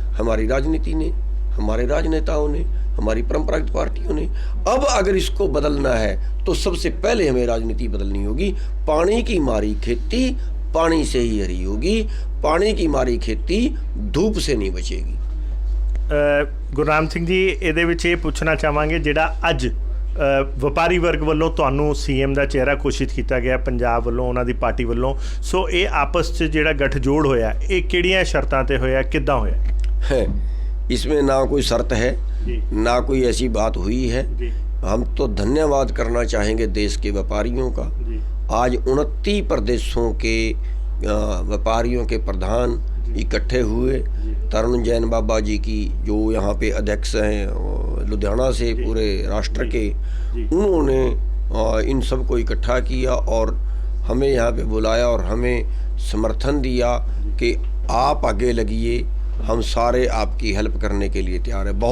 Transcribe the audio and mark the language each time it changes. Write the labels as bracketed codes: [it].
[hi] हमारी राजनीति ने, हमारे राजनेताओं ने, हमारी परंपरागत पार्टियों ने। अब अगर इसको बदलना है तो सबसे पहले हमें राजनीति बदलनी होगी। पानी की मारी खेती पानी से ही हरी होगी, पानी की मारी खेती धूप से नहीं बचेगी। [pa] ਗੁਰਨਾਮ ਸਿੰਘ ਜੀ, ਇਹਦੇ ਵਿੱਚ ਇਹ ਪੁੱਛਣਾ ਚਾਹਾਂਗੇ, ਜਿਹੜਾ ਅੱਜ ਵਪਾਰੀ ਵਰਗ ਵੱਲੋਂ ਤੁਹਾਨੂੰ ਸੀਐਮ ਦਾ ਚਿਹਰਾ ਘੋਸ਼ਿਤ ਕੀਤਾ ਗਿਆ ਪੰਜਾਬ ਵੱਲੋਂ, ਉਹਨਾਂ ਦੀ ਪਾਰਟੀ ਵੱਲੋਂ, ਸੋ ਇਹ ਆਪਸ 'ਚ ਜਿਹੜਾ ਗੱਠਜੋੜ ਹੋਇਆ ਇਹ ਕਿਹੜੀਆਂ ਸ਼ਰਤਾਂ ਤੇ ਹੋਇਆ, ਕਿੱਦਾਂ ਹੋਇਆ? [hi] है इसमें ना कोई शर्त है, जी। ना कोई ऐसी बात हुई है। जी हम तो धन्यवाद करना चाहेंगे देश के व्यापारियों का। जी आज 29 प्रदेशों के व्यापारियों के प्रधान इकट्ठे हुए। तरुण जैन बाबा जी की जो यहाँ पे अध्यक्ष हैं लुधियाना से पूरे राष्ट्र के, उन्होंने इन सबको इकट्ठा किया और हमें यहाँ पे बुलाया और हमें समर्थन दिया कि आप आगे लगिए, हम सारे आपकी हेल्प करने के लिए तैयार है।